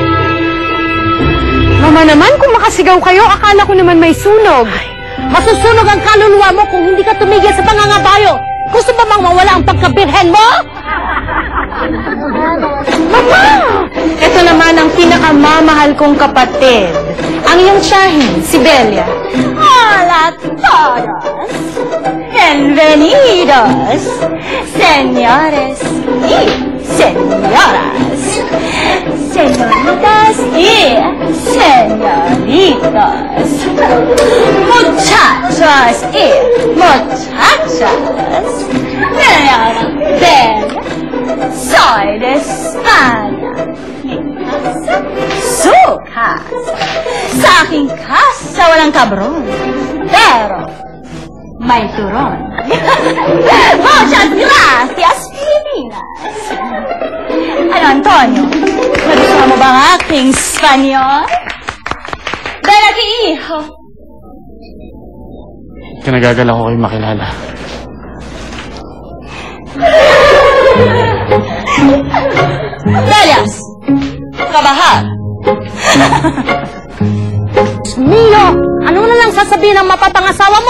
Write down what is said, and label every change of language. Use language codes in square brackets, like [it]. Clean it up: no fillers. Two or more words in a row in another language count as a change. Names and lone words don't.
[tl] Mama naman, kung makasigaw kayo, akala ko naman may sunog. Masusunog ang kaluluwa mo kung hindi ka tumigil sa pangangabayo! Gusto ba bang mawala ang pagkabirhen mo? Mama! Ito naman ang pinakamamahal kong kapatid. Ang iyong tiyahin, si Belia. [es] Hola todos! Bienvenidos! Señores y señoras! Señoritas y señoritos! Muchachos y muchachas! Ven, soy de España. Mi casa, su casa. [tl] Sa aking casa walang kabron, pero may turon. [es] Muchas gracias, Pilipinas! [tl] Ano, Antonio? Nagustuhan mo ba ang aking Espanyol? [es] Ven aquí, hijo. [tl] Kinagagala ko kayo makilala. Delias! [es] Trabajar! Mio! [tl] Ano na lang sasabihin ng mapapangasawa mo?